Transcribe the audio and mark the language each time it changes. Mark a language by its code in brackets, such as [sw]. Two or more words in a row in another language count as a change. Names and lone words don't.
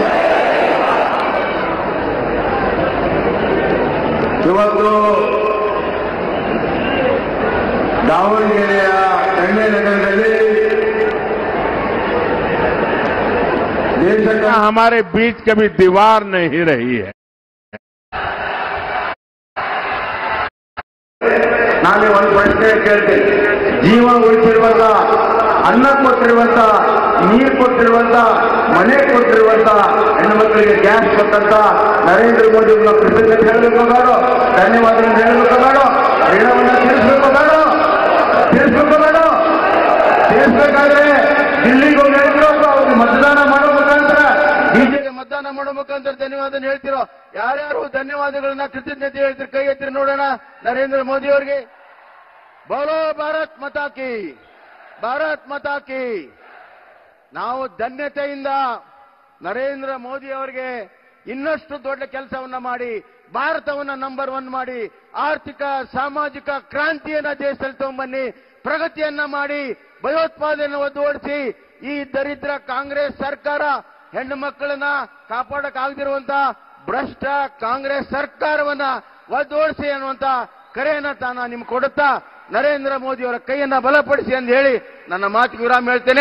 [kn] ಇವತ್ತು ದಾವಣಗೆರೆಯ ಎಣ್ಣೆ ನಗರದಲ್ಲಿ [hi] देश का हमारे बीच कभी दीवार नहीं रही है। [kn] ನಾನೇ ಒಂದು ಪ್ರಶ್ನೆ ಕೇಳ್ತೇನೆ, ಜೀವ ಉಳಿಸಿರುವಂತ, ಅನ್ನ ಕೊಟ್ಟಿರುವಂತ, ನೀರು ಕೊಟ್ಟಿರುವಂತ, ಮನೆ ಕೊಟ್ಟಿರುವಂತ ಹೆಣ್ಣು ಮಕ್ಕಳಿಗೆ ಗ್ಯಾಸ್ ಕೊಟ್ಟಂತ ನರೇಂದ್ರ ಮೋದಿ ಅವ್ರನ್ನ ಕೃತಜ್ಞತೆ ಹೇಳಬೇಕು ಬೇಡೋ, ಧನ್ಯವಾದಗಳನ್ನು ಹೇಳಬೇಕು ಬೇಡೋ, ಋಣವನ್ನು ತೀರಿಸಬೇಕು ಬೇಡೋ, ತೀರಿಸಬೇಕಾದ್ರೆ ದಿಲ್ಲಿಗೆ ಹೋಗಿ ಹೇಳಿದ್ರು ಅವ್ರಿಗೆ मतदान ಮಾಡೋ ಮುಖಾಂತರ, ಬಿಜೆಪಿ मतदान ಮಾಡೋ ಮುಖಾಂತರ ಧನ್ಯವಾದ ಹೇಳ್ತಿರೋ ಯಾರ್ಯಾರು ಧನ್ಯವಾದಗಳನ್ನ ಕೃತಜ್ಞತೆ ಹೇಳ್ತೀರಿ ಕೈ ಎತ್ತಿರಿ ನೋಡೋಣ ನರೇಂದ್ರ ಮೋದಿ ಅವರಿಗೆ। [hi] बोलो भारत माता की, भारत माता की। [kn] ನಾವು ಧನ್ಯತೆಯಿಂದ ನರೇಂದ್ರ ಮೋದಿ ಅವರಿಗೆ ಇನ್ನಷ್ಟು ದೊಡ್ಡ ಕೆಲಸವನ್ನ ಮಾಡಿ ಭಾರತವನ್ನ ನಂಬರ್ 1 ಮಾಡಿ ಆರ್ಥಿಕ ಸಾಮಾಜಿಕ ಕ್ರಾಂತಿಯನ್ನ ದೇಶದಲ್ಲಿ ತಗೊಂಡ್ಬನ್ನಿ, ಪ್ರಗತಿಯನ್ನ ಮಾಡಿ ಭಯೋತ್ಪಾದನೆಯನ್ನು ಒದ್ದೋಡಿಸಿ ಈ ದರಿದ್ರ ಕಾಂಗ್ರೆಸ್ ಸರ್ಕಾರ ಹೆಣ್ಣು ಮಕ್ಕಳನ್ನ ಕಾಪಾಡಕ್ಕಾಗದಿರುವಂತ ಭ್ರಷ್ಟ ಕಾಂಗ್ರೆಸ್ ಸರ್ಕಾರವನ್ನ ಒದ್ದೋಡಿಸಿ ಅನ್ನುವಂತ ಕರೆಯನ್ನ ತಾನ ನಿಮ್ಗೆ ಕೊಡುತ್ತಾ ನರೇಂದ್ರ ಮೋದಿ ಅವರ ಕೈಯನ್ನ ಬಲಪಡಿಸಿ ಅಂತ ಹೇಳಿ ನನ್ನ ಮಾತಿಗೆ ವಿರಾಮ ಹೇಳ್ತೇನೆ.